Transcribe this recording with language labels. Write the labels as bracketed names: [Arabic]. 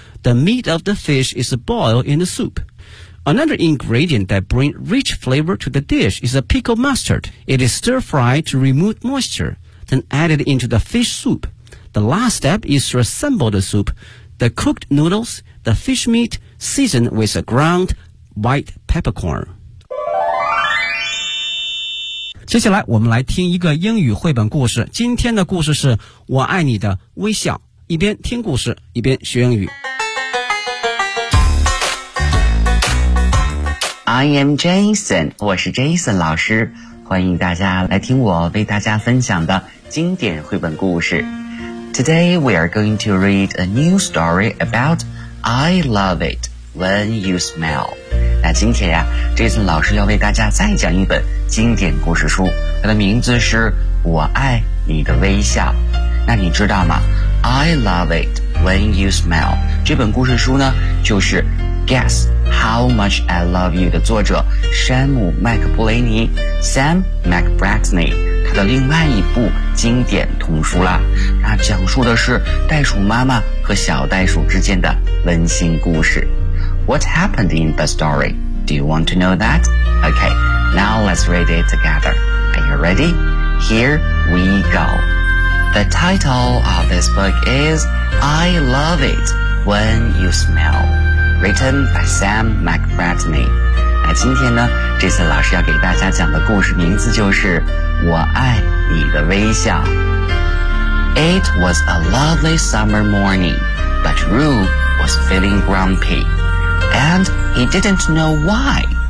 [English] The meat of the fish is boiled in the soup. Another ingredient that brings rich flavor to the dish is a pickled mustard. It is stir-fried to remove moisture, then added into the fish soup. The last step is to assemble the soup, the cooked noodles, the fish meat, seasoned with a ground white peppercorn. [Chinese] 接下来我们来听一个英语绘本故事，今天的故事是我爱你的微笑。一边听故事一边学英语。 [English] I am Jason， [Chinese] 我是 Jason 老师，欢迎大家来听我为大家分享的经典绘本故事。 [English] Today we are going to read a new story about I love it when you smell。 [Chinese] 那今天呀，这次老师要为大家再讲一本经典故事书，它的名字是《我爱你的微笑》。那你知道吗？I love it when you smile 这本故事书呢，就是 Guess How Much I Love You 的作者山姆·麦克布雷尼 Sam McBrackney 他的另外一部经典童书啦。那讲述的是袋鼠妈妈和小袋鼠之间的温馨故事。 [English] What happened in the story? Do you want to know that? Okay, now let's read it together. Are you ready? Here we go. The title of this book is I Love It When You Smell, written by Sam McBrackney. [Chinese] 那今天呢，这次老师要给大家讲的故事名字就是我爱你的微笑。 [English] It was a lovely summer morning, but Roo was feeling grumpy, and he didn't know why.